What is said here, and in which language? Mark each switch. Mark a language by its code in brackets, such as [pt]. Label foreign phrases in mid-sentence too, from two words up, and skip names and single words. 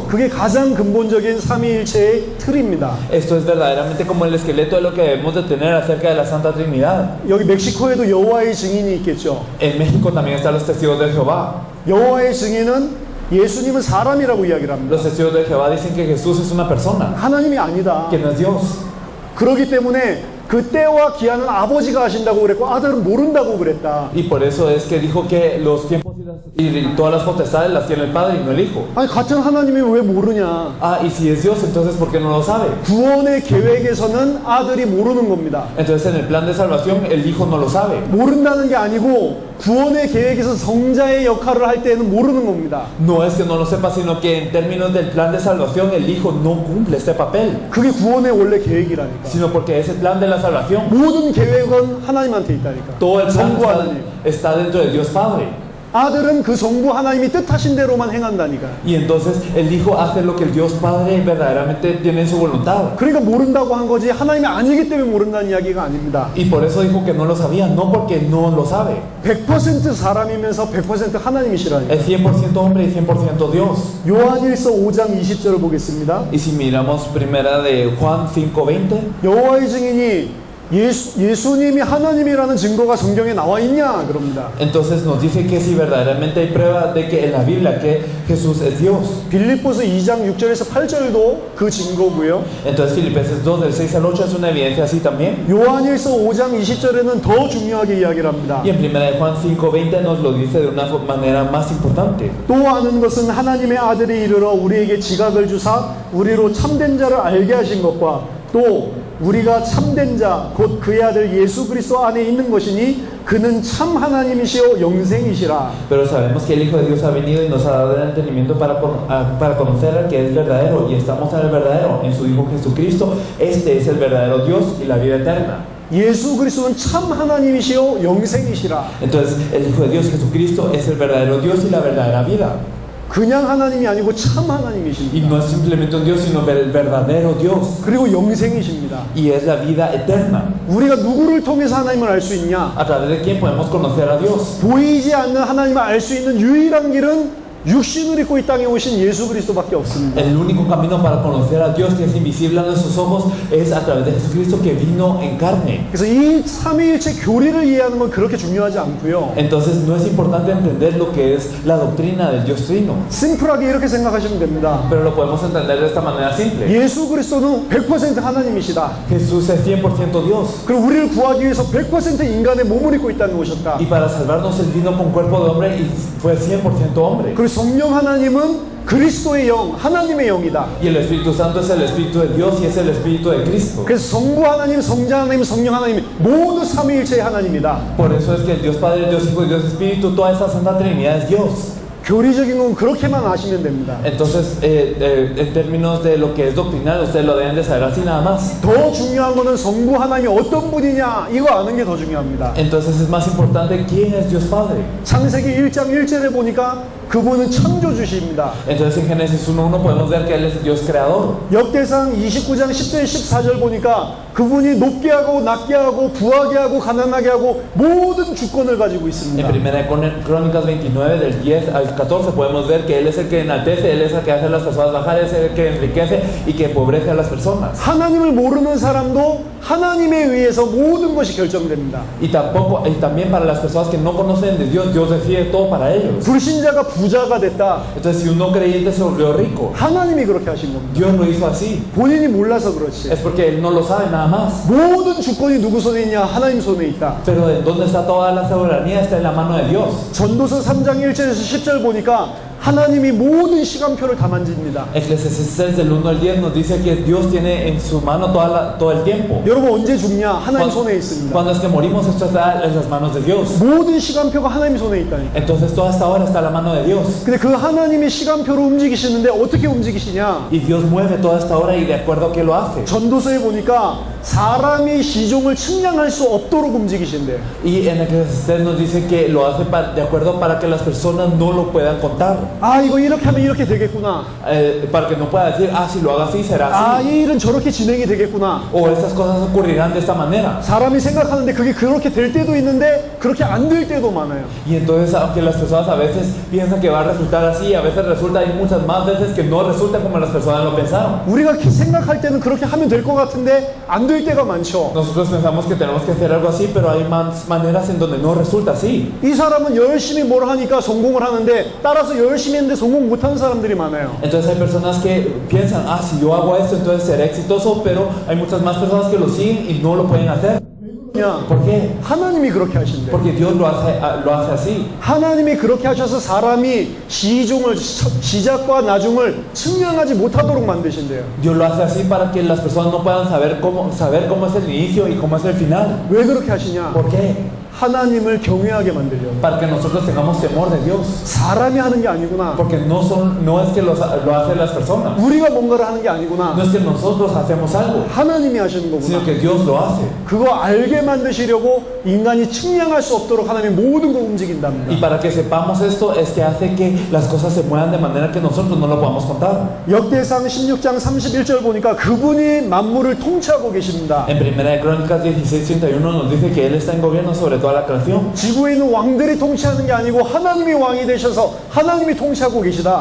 [ko] 그게 가장 근본적인 삼위일체의 틀입니다. [es] Esto es verdaderamente como el esqueleto de lo que debemos de tener acerca de la Santa Trinidad. [ko] 여기 멕시코에도 여호와의 증인이 있겠죠. [es] En México también están los testigos de Jehová. [ko] 여호와의 증인은 예수님은 사람이라고 이야기를 합니다. [es] Los testigos de Jehová dicen que Jesús es una persona, [ko] 하나님이 아니다. [es] que no es Dios. [ko] 그렇기 때문에 그 때와 기한은 아버지가 하신다고 그랬고 아들은 모른다고 그랬다. [es] Y por eso es que dijo que los tiempos y todas las potestades las tiene el Padre y no el Hijo. [ko] 아니 같은 하나님이 왜 모르냐? [es] Ah, y si es Dios, entonces ¿por qué no lo sabe? [ko] 구원의 계획에서는 아들이 모르는 겁니다. [es] Entonces en el plan de salvación el Hijo no lo sabe. [ko] 모른다는 게 아니고 구원의 계획에서 성자의 역할을 할 때는 모르는 겁니다. [es] No es que no lo sepa, sino que en términos del plan de salvación el Hijo no cumple este papel, [ko] 그게 구원의 원래 계획이라니까. [es] sino porque es el plan de la salvación. [ko] 모든 계획은 하나님한테 있다니까. [es] Todo el plan [ko] 성부 하나님. [es] está dentro de Dios Padre. [ko] 아들은 그 성부 하나님이 뜻하신 대로만 행한다니까. [es] Y entonces el Hijo hace lo que el Dios Padre verdaderamente tiene en su voluntad. [ko] 그러니까 모른다고 한 거지 하나님이 아니기 때문에 모른다는 이야기가 아닙니다. [es] Y por eso dijo que no lo sabía, no porque no lo sabe. [ko] 100% 사람이면서 100% 하나님이시라니까. [es] Es 100% hombre y 100% Dios. [ko] 요한일서 5장 20절을 보겠습니다. [es] Y si miramos primera de Juan 5:20, [ko] 여호와의 증인이 예수님이 하나님이라는 증거가 성경에 나와 있냐 그럽니다. [es] entonces nos dice que si verdaderamente hay prueba de que en la Biblia que Jesús es Dios. [ko] 빌립보서 2장 6절에서 8절도 그 증거고요. [es] Entonces Filipenses 2 del 6 al 8 es una evidencia así también. [ko] 요한일서 5장 20절에는 더 중요하게 이야기를 합니다. [es] Y en primera de Juan 5:20 nos lo dice de una manera más importante. [ko] 또 아는 것은 하나님의 아들이 이르러 우리에게 지각을 주사 우리로 참된 자를 알게 하신 것과 또 우리가 참된 자 곧 그의 아들 예수 그리스도 안에 있는 것이니 그는 참 하나님이시요 영생이시라. [es] Pero sabemos que el Hijo de Dios ha venido y nos ha dado el entendimiento para conocer al que es verdadero, y estamos en el verdadero, en su Hijo Jesucristo. Este es el verdadero Dios y la vida eterna. [ko] 예수 그리스도는 참 하나님이시요 영생이시라. [es] Entonces el Hijo de Dios Jesucristo es el verdadero Dios y la verdadera vida. [ko] 그냥 하나님이 아니고 참 [es] Y [ko] 하나님이십니다. [es] no es simplemente un Dios, sino el verdadero Dios. [ko] 그리고 영생이십니다. [es] Y es la vida eterna. [ko] 우리가 누구를 통해서 하나님을 알 수 있냐? [es] ¿A través de quién podemos conocer a Dios? [ko] 보이지 않는 하나님을 알 수 있는 유일한 길은 육신을 입고 이 땅에 오신 예수 그리스도밖에 없습니다. [es] El único camino para conocer a Dios que es invisible a nuestros ojos es a través de Jesucristo que vino en carne. [ko] 그래서 이 삼위일체 교리를 이해하는 건 그렇게 중요하지 않고요. [es] Entonces no es importante entender lo que es la doctrina del Dios Trino, [ko] 심플하게 이렇게 생각하시면 됩니다. [es] pero lo podemos entender de esta manera simple. [ko] 예수 그리스도는 100% 하나님이시다. [es] Jesús es 100% Dios, [ko] 그리고 우리를 구하기 위해서 100% 인간의 몸을 입고 이 땅에 오셨다. [es] y para salvarnos Él vino con cuerpo de hombre y fue 100% hombre. [ko] 그리고 성령 하나님은 그리스도의 영, 하나님의 영이다. [es] Y el Espíritu Santo es el Espíritu de Dios y es el Espíritu de Cristo. [ko] 그래서 성부 하나님, 성자 하나님, 성령 하나님 모두 삼위일체의 하나님이다. [es] Por eso es que el Dios Padre, el Dios Hijo y el Dios Espíritu, toda esa Santa Trinidad es Dios. [ko] 교리적인 건 그렇게만 아시면 됩니다. [es] Entonces, en términos de lo que es doctrinal, ustedes lo deben de saber así nada más. [ko] 더 중요한 거는 성부 하나님이 어떤 분이냐 이거 아는 게 더 중요합니다. [es] Entonces es más importante quién es Dios Padre. [ko] 창세기 1장 1절에 보니까 그분은 창조주십니다. [es] Entonces en Génesis 1:1 podemos ver que Él es el Dios creador. [ko] 역대상 29장 10절 14절 보니까 그분이 높게 하고 낮게 하고 부하게 하고 가난하게 하고 모든 주권을 가지고 [es] En [ko] 있습니다. [es] primera de Crónicas 29 del 10 al 14 podemos ver que Él es el que enaltece, Él es el que hace a las personas bajar, Él es el que enriquece y que empobrece a las personas. [ko] 하나님을 모르는 사람도 하나님에 의해서 모든 것이 결정됩니다. [es] Y también para las personas que no conocen de Dios, Dios decide todo para ellos. [ko] 불신자가 부자가 됐다. [es] Entonces si un no creyente se volvió rico, [ko] 하나님이 그렇게 하신 겁니다. [es] Dios lo hizo así. [ko] 본인이 몰라서 그렇지. [es] Es porque Él no lo sabe nada más. [ko] 모든 주권이 누구 손에 있냐? 하나님 손에 있다. [es] Pero ¿en dónde está toda la soberanía? Está en la mano de Dios. [ko] 전도서 3장 1절에서 10절 보니까 하나님이 모든 시간표를 다 만집니다. [es] Eclesiastes del 1 al 10 nos dice que Dios tiene en su mano todo el tiempo. [ko] 여러분 언제 죽냐? 하나님 손에 있습니다. [es] Cuando es que morimos, esto está en las manos de Dios. [ko] 모든 시간표가 하나님 손에 있다니까. [es] Entonces toda esta hora está en la mano de Dios. [ko] 근데 그 하나님이 시간표로 움직이시는데 어떻게 움직이시냐? [es] Y Dios mueve toda esta hora y de acuerdo a qué lo hace. [ko] 전도서에 보니까 사람이 시종을 측량할 수 없도록 움직이신대요. [es] Y en Eclesiastes nos dice que lo hace de acuerdo para que las personas no lo puedan contar. [ko] 아 이거 이렇게 하면 이렇게 되겠구나. [es] Para que no pueda decir, si lo haga así, será 아 así. [ko] 이 일은 저렇게 진행이 되겠구나. [es] O estas cosas ocurrirán de esta manera. [ko] 사람이 생각하는데 그게 그렇게 될 때도 있는데 그렇게 안 될 때도 많아요. [es] Y entonces, aunque las personas a veces piensan que va a resultar así, a veces resulta, hay muchas más veces que no resulta como las personas lo pensaron. [ko] 우리가 생각할 때는 그렇게 하면 될 것 같은데 안 될 될 때가 많죠. [es] Nosotros pensamos que tenemos que hacer algo así, pero hay más maneras en donde no resulta así. [ko] 이 사람은 열심히 뭘 하니까 성공을 하는데 따라서 열심히 했는데 성공 못하는 사람들이 많아요. [es] Entonces hay personas que piensan, si yo hago esto, entonces seré exitoso, pero hay muchas más personas que lo siguen y no lo pueden hacer. [ko] 그냥 [es] ¿Por qué? [ko] 하나님이 그렇게 하신대요. [es] Porque Dios lo hace así. [ko] 하나님이 그렇게 하셔서 사람이 시작과 나중을 측량하지 못하도록 만드신대요. [es] Dios lo hace así para que las personas no puedan saber cómo es el inicio y cómo es el final. [ko] 왜 그렇게 하시냐? [es] ¿Por qué? [ko] 하나님을 경외하게 만들려고. [es] Para que nosotros tengamos temor de Dios. [ko] 사람이 하는 게 아니구나. [es] Porque no es que lo hacen las personas. [ko] 우리가 뭔가를 하는 게 아니구나. [es] No es que nosotros hacemos algo, [ko] 하나님이 하시는 [es] sino [ko] 거구나. [es] que Dios lo hace. [ko] 그거 알게 만드시려고 인간이 측량할 수 없도록 하나님이 모든 걸 움직인답니다. [es] Y para que sepamos esto es que hace que las cosas se muevan de manera que nosotros no lo podamos contar. [ko] 역대상 16장 31절 보니까 그분이 만물을 통치하고 계십니다. [es] En Primera de Crónicas 16:31 nos dice que Él está en gobierno sobre toda la creación. [ko] 지구에 있는 왕들이 통치하는 게 아니고 하나님이 왕이 되셔서 하나님이 통치하고 계시다.